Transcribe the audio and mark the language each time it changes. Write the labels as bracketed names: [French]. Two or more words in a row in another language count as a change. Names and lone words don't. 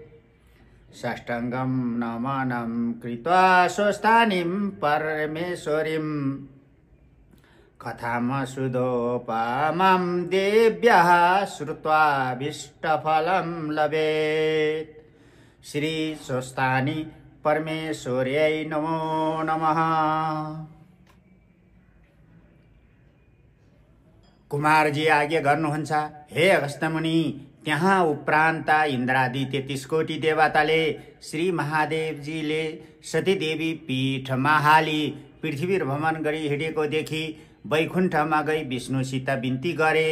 [Sanskrit] साष्टाङ्गं नमनं कृत्वा स्वस्थानीं परमेश्वरीं कथामसुदोपमां देव्याः श्रुत्वाभीष्टफलं लभेत्। श्री स्वस्थानी परमेश्वर्यै नमो नमः। [Nepali] कुमारजी आज्ञा गर्नुहुन्छ, हे अगस्त्यमुनि, त्यहाँ उपरान्त इन्द्रादि 33 कोटी देवताले श्री महादेवजीले सतीदेवी पीठमा हाली पृथ्वी भ्रमण गरी हिँडेको देखि वैकुण्ठमा गई विष्णुसित बिन्ती गरे।